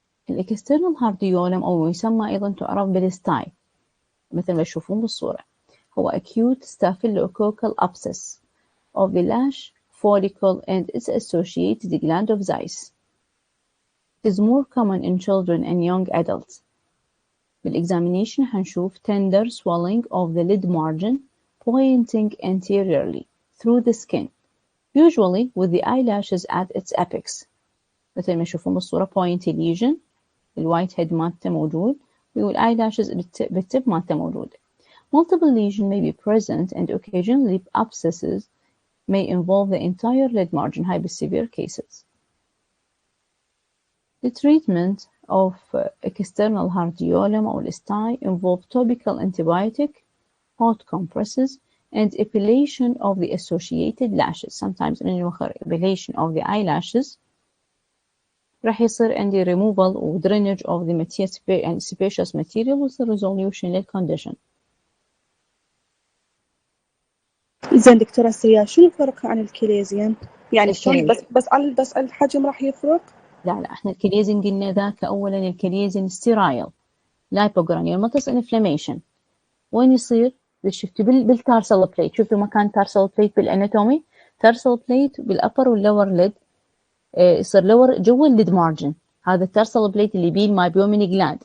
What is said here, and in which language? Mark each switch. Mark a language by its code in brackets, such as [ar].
[ar] الاكسترنال هارديولم أو يسمى أيضا تعرف بالستاي مثل ما تشوفون بالصورة هو [en] acute staphylococcal abscess of the lash follicle and its associated gland of Zeiss. It is more common in children and young adults. بالexamination [ar] هنشوف [en] tender swelling of the lid margin pointing anteriorly through the skin, usually with the eyelashes at its apex. [ar] مثل ما تشوفون بالصورة [en] pointy lesion [ar] الوايت هيد مالته موجود والايلاشز بالتب مالته موجود. [en] Multiple lesions may be present and occasionally abscesses may involve the entire lid margin high severe cases. The treatment of external hardiolum or STI involve topical antibiotic, hot compresses, and epilation of the associated lashes. Sometimes epilation of the eyelashes. [ar] راح يصير عندي [en] removal و drainage of the material and sebaceous material ويصير resolution للcondition. [ar] زين دكتورة سريع شو الفرق عن الكاليزين؟ يعني شلون بس الحجم راح يفرق؟ لا احنا الكاليزين قلنا ذاك اولا الكاليزين ستيرايل لايبوغرانيوماتوس انفلاميشن وين يصير؟ شفتوا بالتارسل بليت شفتوا مكان تارسل بليت بالاناتومي تارسل بليت بالابر واللور ليد يصير لور جوا الليد مارجن هذا التارسل بليت اللي بيه المايبومين جلاند.